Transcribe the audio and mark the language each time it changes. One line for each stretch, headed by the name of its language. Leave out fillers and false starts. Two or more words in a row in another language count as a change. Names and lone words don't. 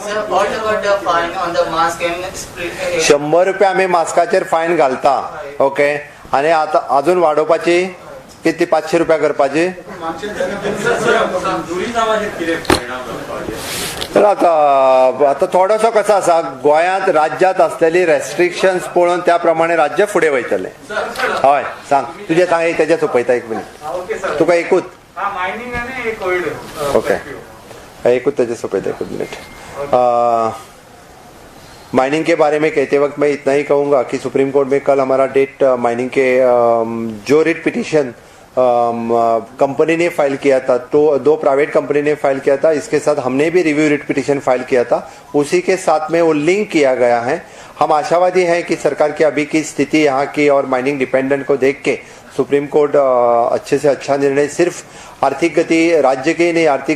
Konkani: 100 रुपया आमी मास्काचेर फायन घालता ओके आनी आतां अजून वाडोवपाची किती 500 रुपया करपाची तर आता थोडोसो कसो आसा गोंयांत राज्यांत असलेली रेस्ट्रिक्शन्स पळोवन त्या प्रमाणे राज्य फुडें वयतले हय सांग तुजें सांग तेजें सोंपयता 1 मिनीट तुका एकूच ओके एकूच तेजें सोंपयता 1 मिनीट
Hindi: माइनिंग के बारे में कहते वक्त मैं इतना ही कहूँगा कि सुप्रीम कोर्ट में कल हमारा डेट माइनिंग के जो रिट पिटीशन कंपनी ने फाइल किया था तो 2
English: private company
Hindi: ने फाइल किया था इसके साथ हमने भी
English: review writ petition
Hindi: फाइल किया था उसी के साथ में वो लिंक किया गया है हम आशावादी हैं कि सरकार की अभी की स्थिति यहाँ की और
English: mining dependent
Hindi: को देख के सुप्रीम कोर्ट अच्छे से अच्छा निर्णय सिर्फ आर्थिक गति राज्य की नहीं आर्थिक